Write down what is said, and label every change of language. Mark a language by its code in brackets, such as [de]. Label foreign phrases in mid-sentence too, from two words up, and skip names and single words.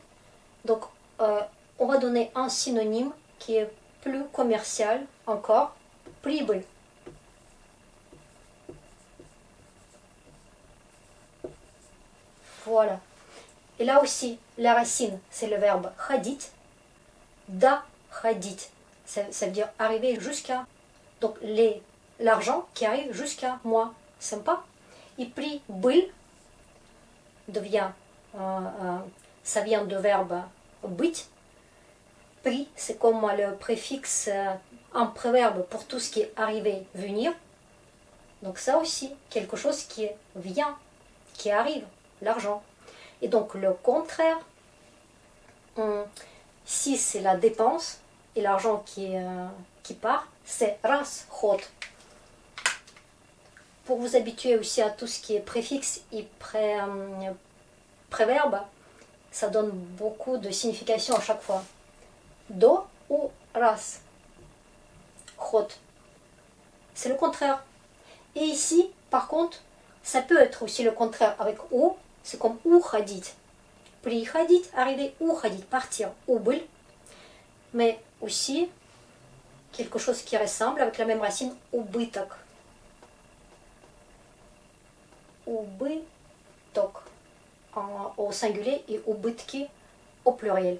[fr] Donc, on va donner un synonyme qui est plus commercial encore. [ru] Прибыль. Voilà. [fr] Et là aussi, la racine, c'est le verbe ходить. [ru] Доходить. [fr] Ça veut dire arriver jusqu'à. Donc, l'argent qui arrive jusqu'à moi. Sympa. Et прибыль devient, ça vient du verbe быть. [ru] При, [fr] c'est comme le préfixe, un préverbe pour tout ce qui est arrivé, venir. Donc ça aussi, quelque chose qui vient, qui arrive, l'argent. Et donc le contraire, si c'est la dépense et l'argent qui part, c'est расход. Pour vous habituer aussi à tout ce qui est préfixe et préverbe, ça donne beaucoup de signification à chaque fois. [ru] Do ou ras. Ход. [fr] C'est le contraire. Et ici, par contre, ça peut être aussi le contraire avec ou. C'est comme [ru] уходить. Приходить, [fr] arriver, уходить, partir, убыль. Mais aussi, quelque chose qui ressemble avec la même racine, [ru] убыток. [fr] Убыток au singulier et убытки au pluriel.